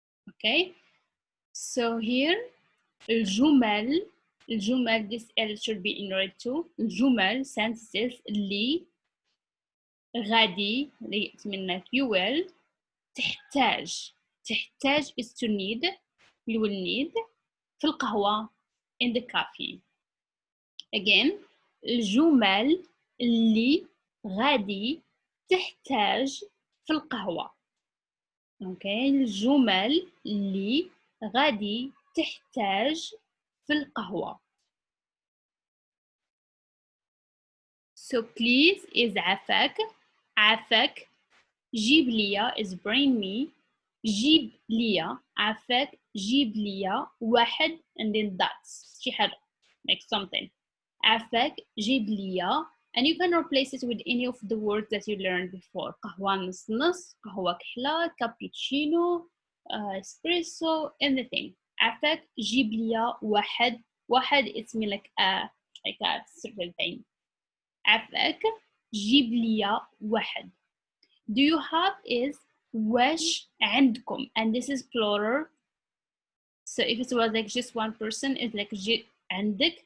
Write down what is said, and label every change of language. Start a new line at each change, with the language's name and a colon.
English: Okay, so here الجمل this L should be in red too. الجمل sentences
Arabic: اللي غادي
English: it mean like you will. تحتاج is to need, you will need.
Arabic: في القهوة
English: in the coffee.
Arabic: Again, الجمل اللي غادي تحتاج في القهوة. Okay, الجمل اللي غادي تحتاج في القهوة.
English: So please is عافاك.
Arabic: عافاك. جيب ليا
English: is bring me.
Arabic: جيب ليا. عافاك جيب ليا واحد
English: and then that's
Arabic: شي حاجة
English: like something.
Arabic: عافاك جيب ليا,
English: and you can replace it with any of the words that you learned before.
Arabic: قهوة نص نص, قهوة كحلة, cappuccino, espresso, anything. عافاك جيب ليا واحد.
English: واحد it's mean like a certain thing.
Arabic: عافاك جيب ليا واحد.
English: Do you have is
Arabic: وش عندكم,
English: and this is plural. So if it was like just one person, it's like عندك.